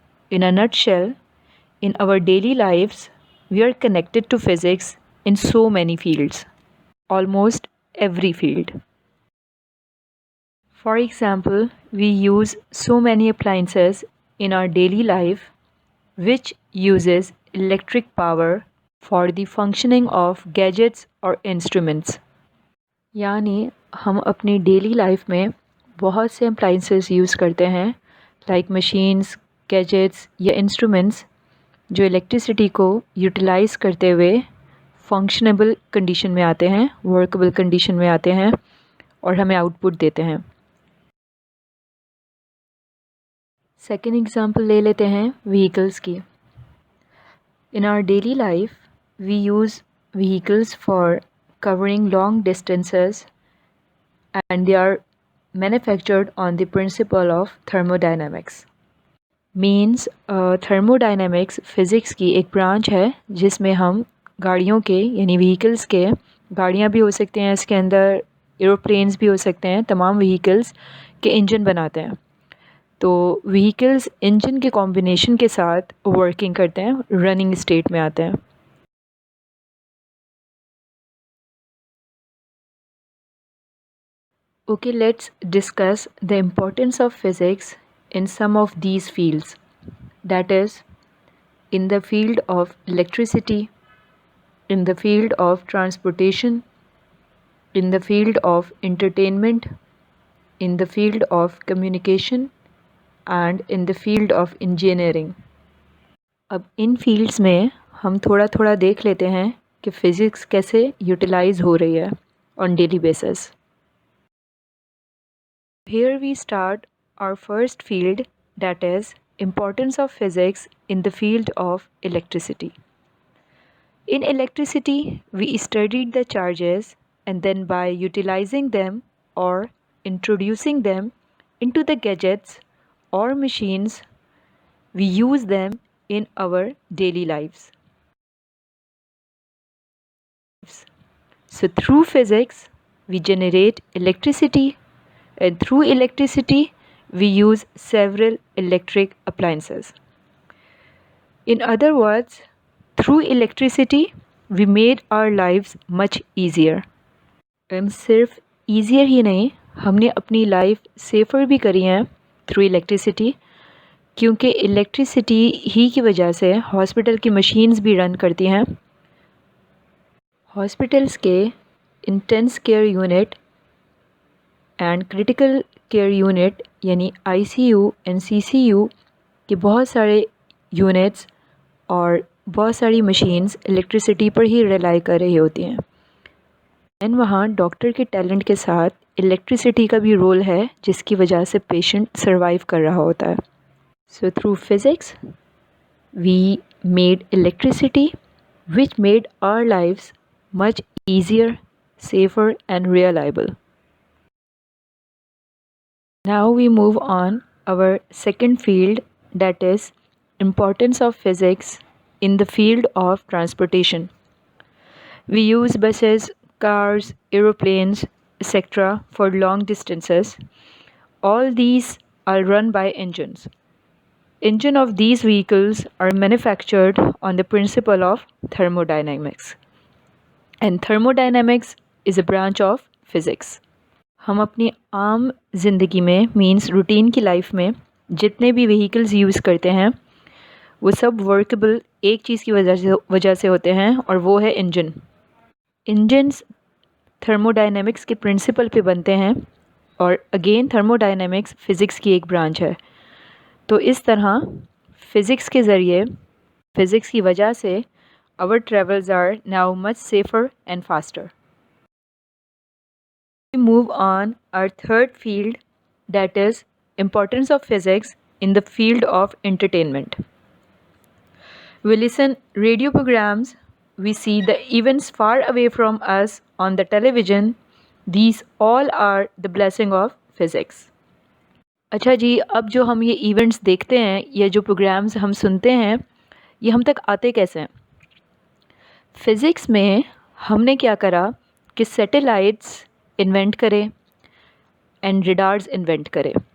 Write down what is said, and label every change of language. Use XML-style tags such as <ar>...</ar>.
<en>In a nutshell, in our daily lives, we are connected to physics in so many fields, almost every field. For example, we use so many appliances in our daily life which uses electric power for the functioning of gadgets or instruments.</en> <hi>यानी हम अपनी daily life में बहुत से appliances use करते हैं like machines, gadgets या instruments जो इलेक्ट्रिसिटी को यूटिलाइज़ करते हुए फंक्शनेबल कंडीशन में आते हैं, वर्कबल कंडीशन में आते हैं और हमें आउटपुट देते हैं. सेकेंड एग्जांपल ले लेते हैं व्हीकल्स की.</hi> <en>In our daily life we use vehicles for covering long distances and they are manufactured on the principle of thermodynamics.</en> <hi>Means thermodynamics physics की एक ब्रांच है जिसमें हम गाड़ियों के यानी व्हीकल्स के, गाड़ियाँ भी हो सकते हैं इसके अंदर, एरोप्लेन्स भी हो सकते हैं, तमाम व्हीकल्स के इंजन बनाते हैं. तो व्हीकल्स इंजन के कॉम्बिनेशन के साथ वर्किंग करते हैं, रनिंग स्टेट में आते हैं.</hi> <en>Okay, let's discuss the importance of physics in some of these fields. That is, in the field of electricity, in the field of transportation, in the field of entertainment, in the field of communication, and in the field of engineering.</en> <hi>अब इन fields में हम थोड़ा थोड़ा देख लेते हैं कि physics कैसे utilize हो रही है</hi> <en>on daily basis. Here we start our first field, that is importance of physics in the field of electricity. In electricity, we studied the charges and then by utilizing them or introducing them into the gadgets or machines, we use them in our daily lives. So through physics, we generate electricity, and through electricity, we use several electric appliances. In other words, through electricity, we made our lives much easier.</en> <hi>सिर्फ easier ही नहीं, हमने अपनी life safer भी करी है through electricity, क्योंकि electricity ही की वजह से हॉस्पिटल की मशीन्स भी रन करती हैं. हॉस्पिटल्स के intense care unit and critical care unit यानी ICU एंड CCU के बहुत सारे यूनिट्स और बहुत सारी मशीन्स इलेक्ट्रिसिटी पर ही रिलाई कर रही होती हैं. एंड वहाँ डॉक्टर के टैलेंट के साथ इलेक्ट्रिसिटी का भी रोल है जिसकी वजह से पेशेंट सर्वाइव कर रहा होता है.</hi> <en>So through physics we made electricity which made our lives much easier, safer and reliable. Now we move on our second field, that is importance of physics in the field of transportation. We use buses, cars, aeroplanes, etc. for long distances. All these are run by engines. Engine of these vehicles are manufactured on the principle of thermodynamics. And thermodynamics is a branch of physics.</en> <hi>हम अपनी आम ज़िंदगी में means routine की life में जितने भी vehicles use करते हैं वो सब वर्केबल एक चीज़ की वजह से होते हैं, और वो है इंजन. इंजन्स थर्मोडायनेमिक्स के प्रिंसिपल पे बनते हैं, और अगेन थर्मोडायनेमिक्स फ़िज़िक्स की एक ब्रांच है. तो इस तरह फ़िज़िक्स के ज़रिए, फ़िज़िक्स की वजह से</hi> <en>our travels are now much safer and faster. We move on our third field, that is importance of physics in the field of entertainment. We listen radio programs, we see the events far away from us on the television. These all are the blessing of physics.</en> <hi>अच्छा जी, अब जो हम ये events देखते हैं या जो programmes हम सुनते हैं, ये हम तक आते कैसे हैं? फ़िज़िक्स में हमने क्या करा कि सैटेलाइट्स इन्वेंट करे एंड रडार्स इन्वेंट करे.</hi>